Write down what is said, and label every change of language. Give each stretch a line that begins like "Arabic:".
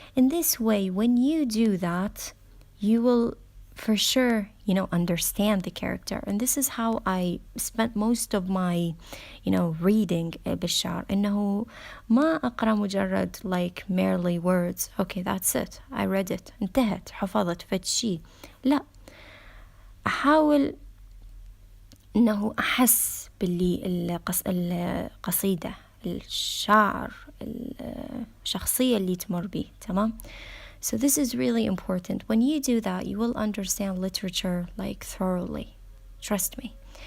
English: In this way, when you do that, you will for sure, understand the character. And this is how I spent most of my, reading
Arabic: بالشعر. إنه ما أقرأ مجرد
English: like merely words. Okay, that's it. I read it.
Arabic: انتهت. حفظت فتشي. لا. أحاول إنه أحس باللي القصيدة, الشعر, الشخصية اللي تمر بيه. تمام؟
English: So this is really important. When you do that, you will understand literature like thoroughly. Trust me.